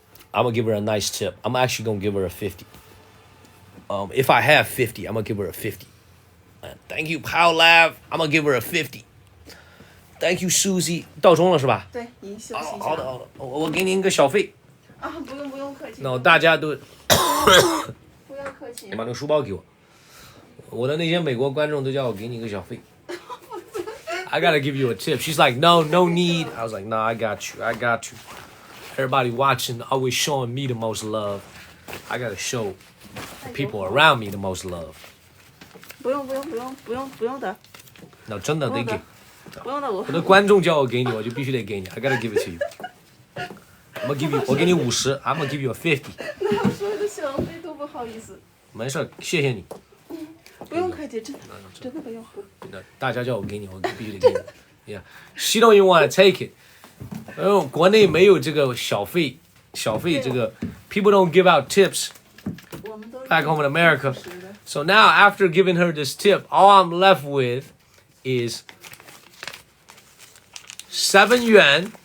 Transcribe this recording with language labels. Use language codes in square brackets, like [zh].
[en] I'm gonna give her a nice tip. I'm actually gonna give her a 50. If I have 50, I'm gonna give her a 50. Thank you, Powlav. I'm gonna give her a 50. Thank you, Susie。 [zh] 到钟了是吧？对，您休息一下。好的好的，我给您一个小费。啊，不用客气。那大家都不要客气你。把那个书包给我。我的那些美国观众都叫我给你一个小费。 [en] I gotta give you a tip. She's like, no need. I was like, no, I got you. Everybody watching, always showing me the most love. I gotta show the people around me the most love. [zh] 不用的。那真的得给。不用的，我的观众叫我给你，我就必须得给你。 [en] I gotta give it to you. I'm gonna give you. [zh] 我给你50。 [en] I'm gonna give you a 50. [zh] 那我所有的小费都不好意思。没事，谢谢你。不用客气，真的不用。大家叫我给你，我必须得给你。 [en] Yeah, she don't even want to take it. [zh] 因为国内没有这个小费这个 [en] people don't give out tips back home in America. So now after giving her this tip, all I'm left with is 7 yuan.